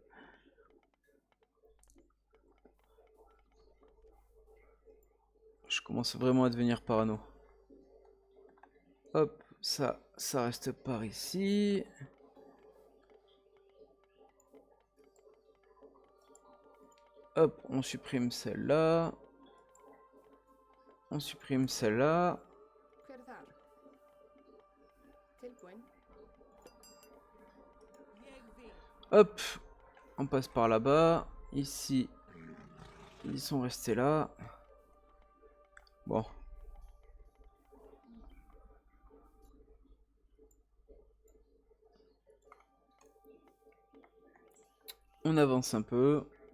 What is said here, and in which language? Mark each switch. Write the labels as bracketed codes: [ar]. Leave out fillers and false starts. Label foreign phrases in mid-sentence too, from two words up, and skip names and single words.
[fr] Je commence vraiment à devenir parano. Hop, ça reste par ici. Hop, on supprime celle-là. On supprime celle-là. [is] Hver er það? Tilbúin. [fr] Hop, on passe par là-bas. Ici, ils sont restés là. Bon. On avance un peu.